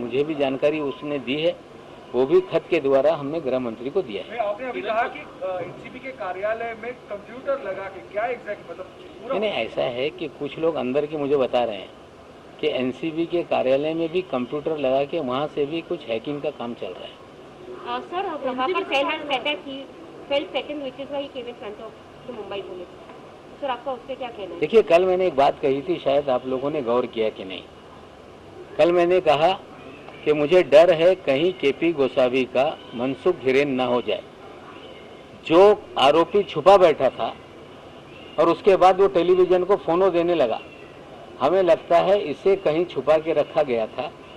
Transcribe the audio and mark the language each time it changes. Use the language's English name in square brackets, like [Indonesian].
[Hindi] मुझे भी जानकारी उसने दी है, वो भी खत के द्वारा हमने गृह मंत्री को दिया है। आपने अभी कहा कि एनसीबी के कार्यालय में कंप्यूटर लगा के, क्या एग्जैक्ट मतलब? नहीं, ऐसा है कि कुछ लोग अंदर के मुझे बता रहे हैं कि एनसीबी के कार्यालय में भी कंप्यूटर लगा के वहाँ से भी कुछ हैकिंग का काम चल रहा है। [English] Sir, Prabhakar felt threatened, which is why he came in front of the Mumbai police. [Hindi] Sir, आपका उससे क्या कहना है? देखिए, कल मैंने एक बात कही थी, शायद आप लोगों ने गौर किया कि नहीं। कल मैंने कहा कि मुझे डर है कहीं केपी गोसावी का मनसुख हिरेन ना हो जाए। जो आरोपी छुपा बैठा था और उसके बाद वो टेलीविजन को फोनो देने लगा, हमें लगता है इसे कहीं छुपा के रखा गया था।